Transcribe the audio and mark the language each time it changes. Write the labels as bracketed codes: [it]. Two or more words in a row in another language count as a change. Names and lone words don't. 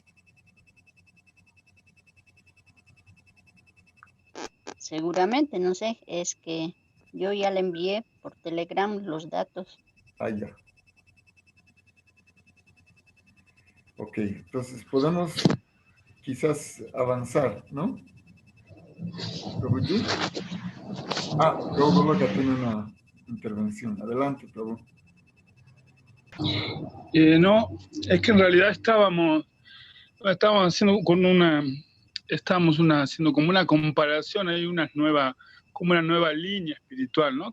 [es] Seguramente, no sé, es que yo ya le envié por Telegram los datos. Ah, ya. Ok, entonces podemos quizás avanzar, ¿no? Prabhuji. Prabhu Goloka tiene una intervención. Adelante, Prabhu. No, es que en realidad estábamos haciendo haciendo como una comparación, hay como una nueva línea espiritual, ¿no?